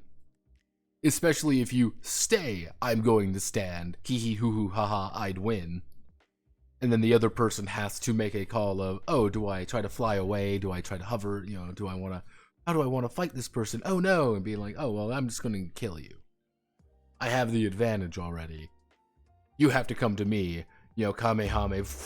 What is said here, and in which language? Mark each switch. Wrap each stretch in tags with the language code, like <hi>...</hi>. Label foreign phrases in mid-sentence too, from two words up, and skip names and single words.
<en>Especially if you stay, I'm going to stand, hee hee hoo hoo ha ha, I'd win. And then the other person has to make a call of, oh, do I try to fly away? Do I try to hover? How do I want to fight this person? Oh no, and be like, oh, well, I'm just going to kill you. I have the advantage already. You have to come to me, Kamehame.</en>